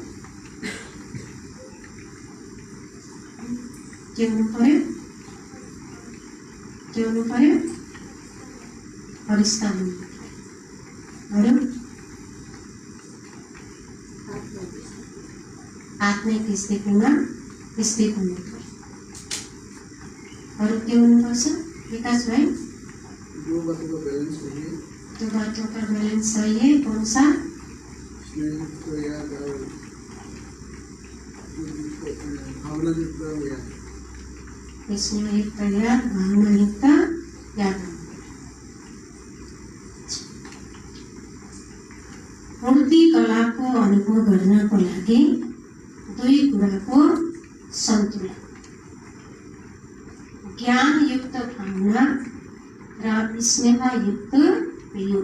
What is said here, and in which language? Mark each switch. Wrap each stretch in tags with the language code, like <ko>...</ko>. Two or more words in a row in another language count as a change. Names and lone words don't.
<ne>के हुनु पर्यो फरिस्ता हुनु पर्यो। आत्मिक स्थितिमा स्थित हुनु पर्यो। अरू के हुनुपर्छ विकास भाइ?</ne> <hi>दो बातों का बैलेंस चाहिए। दो बातों का बैलेंस चाहिए। कौन सा? स्नेहयुक्त याद, भावनायुक्त याद।</hi> <ne>मूर्ति कलाको अनुभव गर्नको लागि दुई कुराको सन्तुलन, ज्ञानयुक्त भावना र स्नेहयुक्त योग।</ne>